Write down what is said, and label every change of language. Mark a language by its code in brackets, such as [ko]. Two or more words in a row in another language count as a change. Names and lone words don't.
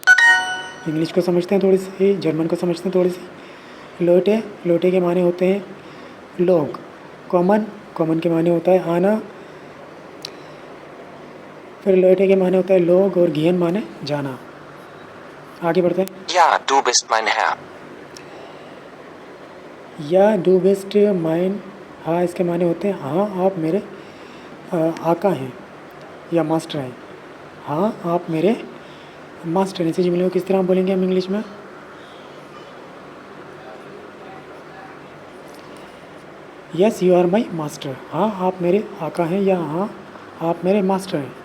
[hi] इंग्लिश को समझते हैं थोड़ी सी, जर्मन को समझते हैं थोड़ी सी। लोटे के माने होते हैं लोग, कॉमन के माने होता है आना, फिर लोटे के माने होता है लोग, और गियन माने जाना। आगे बढ़ते हैं। [de] Ja, du bist mein Herr. Ja, du bist mein, [hi] हाँ इसके माने होते हैं हाँ आप मेरे आका हैं या मास्टर हैं, हाँ आप मेरे मास्टर हैं। इसी जुमले को किस तरह बोलेंगे हम इंग्लिश में? [en] yes you are my master, [hi] हाँ आप मेरे आका हैं या हाँ आप मेरे मास्टर हैं।